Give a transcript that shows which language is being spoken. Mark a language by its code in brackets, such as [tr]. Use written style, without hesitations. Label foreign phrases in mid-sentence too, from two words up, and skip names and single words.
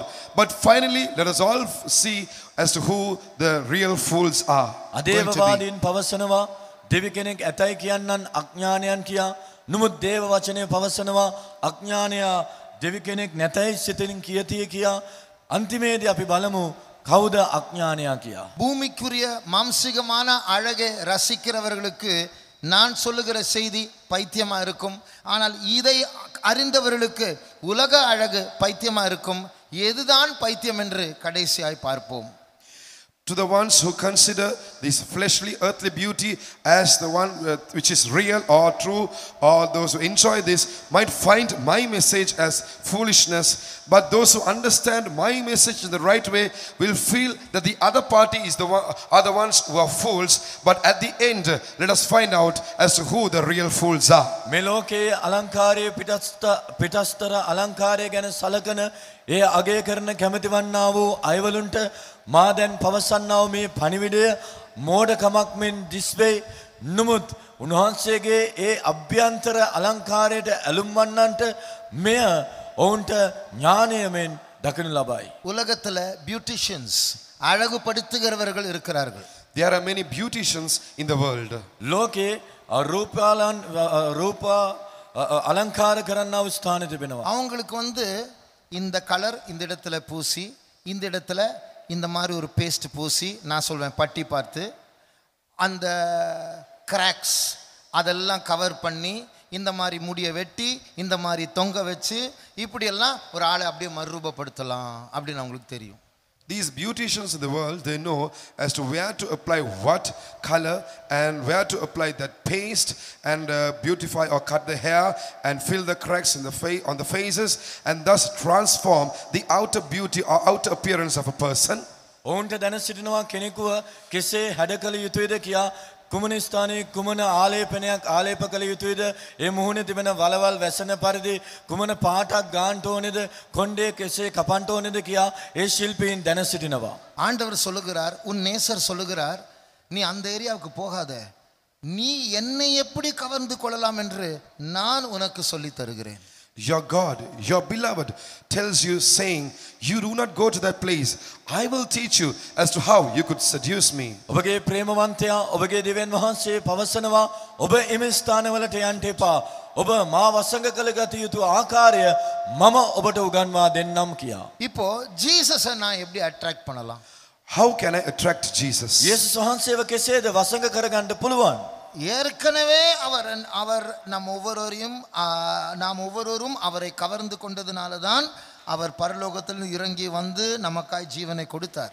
[en] But finally, let us all see as to who the real fools are. [si] අදේවවාදීන් පවසනවා දෙවි කෙනෙක් ඇතයි කියන්නන් අඥානයන් කියා. නමුත් දේව වචනය පවසනවා අඥානයා දෙවි කෙනෙක් නැතයි සිතින් කියතිය කියා. අන්තිමේදී අපි බලමු කවුද අඥානයා කියා. [ta] பூமிக்குரிய மாம்சிகமான அழகை ரசிக்கிறவர்களுக்கு நான் சொல்லுகிற செய்தி பைத்தியமா இருக்கும். ஆனால் இதை அறிந்தவர்களுக்கு உலக அழகு பைத்தியமா இருக்கும். எதுதான் பைத்தியம் என்று கடைசியாய் பார்ப்போம். [en] To the ones who consider this fleshly earthly beauty as the one which is real or true, or those who enjoy this might find my message as foolishness, but those who understand my message in the right way will feel that the other party is are the ones who are fools. But at the end, let us find out as to who the real fools are. [si] මේ ලෝකයේ අලංකාරයේ පිටස්තර අලංකාරය ගැන සලකන ඒ අගය කරන කැමති වන්නා වූ අයවලුන්ට මා දැන් පවසන්නා වූ මේ පණිවිඩය මෝඩකමක් මෙන් දිස්වේ. නමුත් උන්වහන්සේගේ ඒ අභ්‍යන්තර අලංකාරයට ඇලුම් වන්නන්ට මෙය ඔවුන්ට ඥානය මෙන් දකිනු ලබයි. [ta] உலகத்துல பியூட்டிஷியன்ஸ் அழகுபடுத்துகிறவர்கள் இருக்கிறார்கள். [en] There are many beauticians in the world. [si] ලෝකේ රූප අලංකාර කරන්නා වූ ස්ථාන තිබෙනවා. [ta] அவங்களுக்கு இந்த கலர் இந்த இடத்துல பூசி, இந்த இடத்துல இந்த மாதிரி ஒரு பேஸ்ட் பூசி, நான் சொல்வேன் பட்டி பார்த்து, அந்த கிராக்ஸ் அதெல்லாம் கவர் பண்ணி, இந்த மாதிரி முடியை வெட்டி இந்த மாதிரி தொங்க வச்சு இப்படியெல்லாம் ஒரு ஆளை அப்படியே மறுரூபப்படுத்தலாம் அப்படின்னு அவங்களுக்கு தெரியும். [en] These beauticians in the world, they know as to where to apply what color and where to apply that paste and beautify or cut the hair and fill the cracks in the on the faces and thus transform the outer beauty or outer appearance of a person. [si] ඔවුන්ට දැන සිටිනවා කෙනෙකුව කෙසේ හැඩ කළ යුතුයද කියා. කුමන ස්ථානයේ කුමන ආලේපනයක් ආලේප කළ යුතුයද, ඒ මුහුණේ තිබෙන වලවල් වැසෙන පරිදි කුමන පාටක් ගාන්ට ඕනේද, කොණ්ඩේ කෙසේ කපන්ට ඕනේද කියා ඒ ශිල්පීන් දැන සිටිනවා. [ta] ஆண்டவர் சொல்லுகிறார், உன் நேசர் சொல்லுகிறார், நீ அந்த ஏரியாவுக்கு போகாத, நீ என்னை எப்படி கவர்ந்து கொள்ளலாம் என்று நான் உனக்கு சொல்லி தருகிறேன். [en] Your God, your beloved tells you, saying, you do not go to that place. I will teach you as to how you could seduce me. [si] ඔබගේ ප්‍රේමවන්තයා ඔබගේ දෙවියන් වහන්සේ පවසනවා ඔබ එමෙ ස්ථානවලට යන්න එපා. ඔබ මා වසඟ කළ ගත යුතු ආකාරය මම ඔබට උගන්වා දෙන්නම් කියා. [ta] இப்போ ஜீசஸை நான் எப்படி அட்ராக்ட் பண்ணலாம்? [en] How can I attract Jesus? [si] යේසුස් වහන්සේව කෙසේද වසඟ කරගන්න පුළුවන්? [ta] ஏற்கனவே அவர் நாம் ஒவ்வொருவரும் அவரை கவர்ந்து கொண்டதுனால தான் அவர் பரலோகத்தில் இறங்கி வந்து நமக்காய் ஜீவனை கொடுத்தார்.